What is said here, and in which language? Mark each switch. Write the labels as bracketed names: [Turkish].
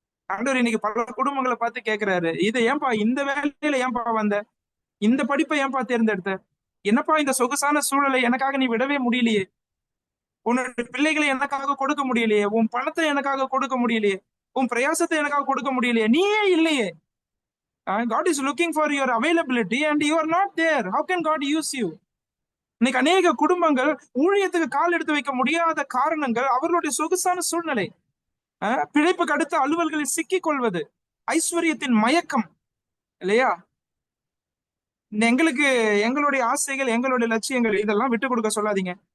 [Tamil] ஆண்டவர் இன்னைக்கு பல குடும்பங்களை பார்த்து கேட்கிறாரு, இதை ஏன்பா இந்த வேலையில ஏன்பா வந்த? இந்த படிப்பை ஏன்பா தேர்ந்தெடுத்த? என்னப்பா இந்த சொகுசான சூழலை எனக்காக நீ விடவே முடியலையே? உன்னோட பிள்ளைகளை எனக்காக கொடுக்க முடியலையே? உன் பணத்தை எனக்காக கொடுக்க முடியலையே? உன் பிரயாசத்தை எனக்காக கொடுக்க முடியலையே? நீயே இல்லையே. [English] God is looking for your availability and you are not there. How can God use you? [Tamil] இன்னைக்கு அநேக குடும்பங்கள் ஊழியத்துக்கு கால் எடுத்து வைக்க முடியாத காரணங்கள் அவர்களுடைய சொகுசான சூழ்நிலை, பிழைப்புக்கு அடுத்த அலுவல்களில் சிக்கிக் கொள்வது, ஐஸ்வர்யத்தின் மயக்கம். இல்லையா? எங்களுக்கு எங்களுடைய ஆசைகள், எங்களுடைய லட்சியங்கள் இதெல்லாம் விட்டு கொடுக்க சொல்லாதீங்க.